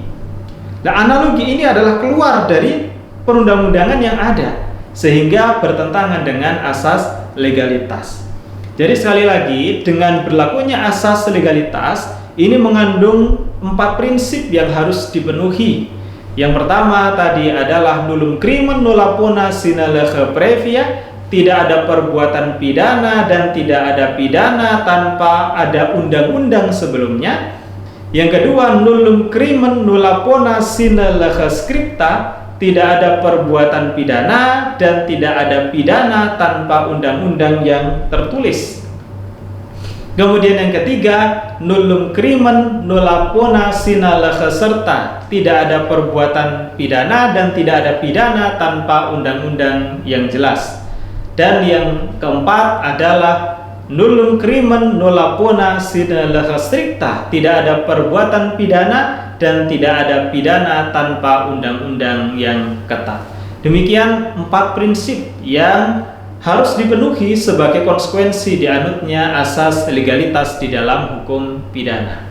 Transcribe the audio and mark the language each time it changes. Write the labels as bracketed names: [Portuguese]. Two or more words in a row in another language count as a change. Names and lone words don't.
[Indonesian] Nah, analogi ini adalah keluar dari perundang-undangan yang ada, sehingga bertentangan dengan asas legalitas. Jadi sekali lagi, dengan berlakunya asas legalitas ini mengandung 4 prinsip yang harus dipenuhi. Yang pertama tadi adalah [Latin] nullum crimen nulla pona sine lege previa, [Indonesian] tidak ada perbuatan pidana dan tidak ada pidana tanpa ada undang-undang sebelumnya. Yang kedua, [Latin] nullum crimen nulla pona sine lege scripta, [Indonesian] tidak ada perbuatan pidana dan tidak ada pidana tanpa undang-undang yang tertulis. Kemudian yang ketiga, [Latin] nullum crimen nulla pona sine lege serta, [Indonesian] tidak ada perbuatan pidana dan tidak ada pidana tanpa undang-undang yang jelas. Dan yang keempat adalah [Latin] nullum crimen nulla pena sine lege stricta, [Indonesian] tidak ada perbuatan pidana dan tidak ada pidana tanpa undang-undang yang ketat. Demikian 4 prinsip yang harus dipenuhi sebagai konsekuensi dianutnya asas legalitas di dalam hukum pidana.